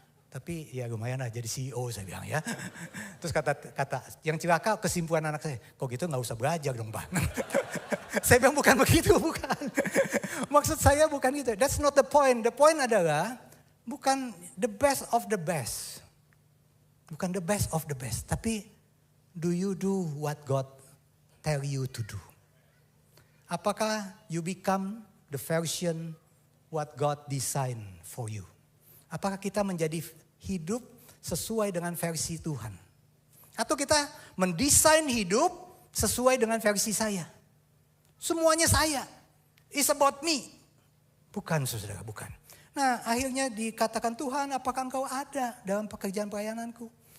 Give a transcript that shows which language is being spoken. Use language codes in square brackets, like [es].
[id] Tapi ya lumayan lah jadi CEO saya bilang ya. Terus kata yang celaka kesimpulan anak saya, kok gitu gak usah belajar dong Pak. Saya bilang bukan begitu, bukan. Maksud saya bukan gitu. [en] That's not the point. The point [id] adalah bukan [en] the best of the best. [id] Bukan [en] the best of the best. [id] Tapi [en] do you do what God tell you to do? [id] Apakah [en] you become the version what God designed for you? [id] Apakah kita menjadi hidup sesuai dengan versi Tuhan? Atau kita mendesain hidup sesuai dengan versi saya? Semuanya saya. [en] It's about me. [id] Bukan saudara, bukan. Nah akhirnya dikatakan Tuhan, apakah engkau ada dalam pekerjaan pelayananku?